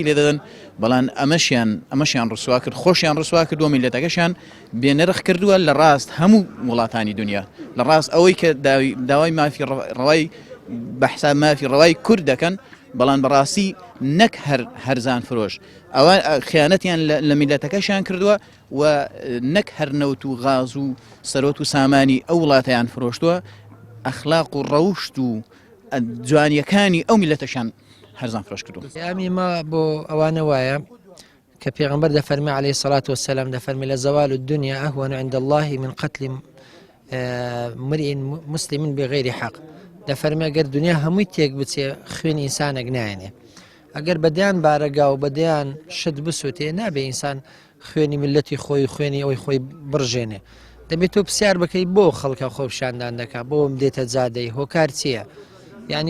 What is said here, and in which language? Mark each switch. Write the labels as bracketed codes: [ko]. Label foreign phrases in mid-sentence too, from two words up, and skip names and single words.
[ckb] لێ دەدەن بەڵام ئەمەشیان ڕسوا کرد خۆشیان ڕسوا کردووە میلەتەکەشیان بێنرخ کردووە لە ڕاست هەموو وڵاتانی دنیا لە ڕاست ئەوەی کە داوای مافی ڕەوای بە حساب مافی ڕەوای کورد دەکەن بەڵام بەڕاستی نەک هەرزان فرۆش ئەوە خیانەتیان لە میلەتەکەشیان کردووە و نەک هەر نەوت و غاز و سەرۆت و سامانی ئەو وڵاتەیان فرۆشتووە ئەخلاق و ڕەوشت و جوانیەکانی ئەو میلەتەشان هەرزان فرۆش کردو ئەمی ما بۆ ئەوانە وایە کە پێغەمبەر دەفەرمێ [ar] عەلەیهی سەڵات وەسەلام [ckb] دەفەرمێ لە زەوال [ar] الدنیا ئەهوەن عند الله من قتل مرئ مسلم بغير حق [ckb] دەفەرمێ ئەگەر دنیا هەمووی تێک بچێ خوێنی ئینسانێک نایەنێ ئەگەر بەدیان بارەگا و بەدیان شت بسووتێ نابێ ئینسان خوێنی ملەتی خۆی خوێنی ئەوەی خۆی بڕژێنێ دەبێت تۆ پرسیار بکەی بۆ خەڵکە خۆپشاندان دەکات بۆم دێتە جادەی هۆکار چییە یعنی